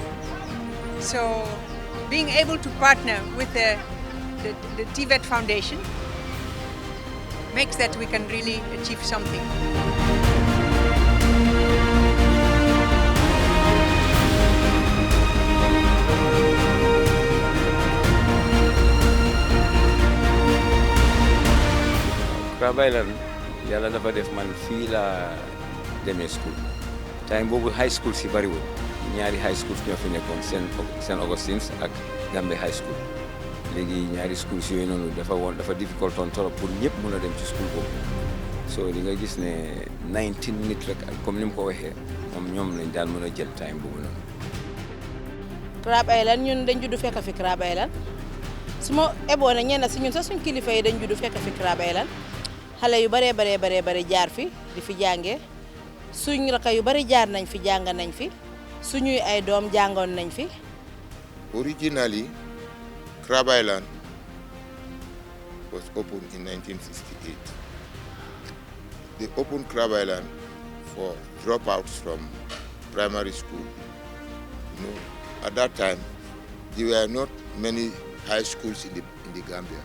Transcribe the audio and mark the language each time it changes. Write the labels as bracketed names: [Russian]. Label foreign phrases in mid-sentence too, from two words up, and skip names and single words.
[English] So being able to partner with the TVET Foundation makes that we can really achieve something. [Wolof] Crab Island yàlla dafa def man fii la demee [English] school time [Wolof] boobu [English] high school [Wolof] si bariwul ñaari [English] high schools [Wolof] ñoo fi nekkoon Saint Augustine's ak Gambia high school léegi ñaari schools yooyu noonu dafa difficult on trop pour ñëpp mën a dem ci [English] school boobu [Wolof] so li nga gis ne 19 nit rek comme ni mu ko waxee ñoom lañ daan mën a jël time boobu noonu. Crab Island ñun dañ juddu fekk fi Crab Island su ma eboon na ñenn si ñun sax suñ kilifa yi dañ juddu fekk fi Crab Island xale yu bare jaar fi di fi jàngee suñ raka yu bari jaar nañ fi jàng nañ fi suñuy ay doom jàngoon nañ fi. [English] Originally, Crab Island was opened in 1968. They opened Crab Island for dropouts from primary school. You know, at that time, there were not many high schools in the Gambia.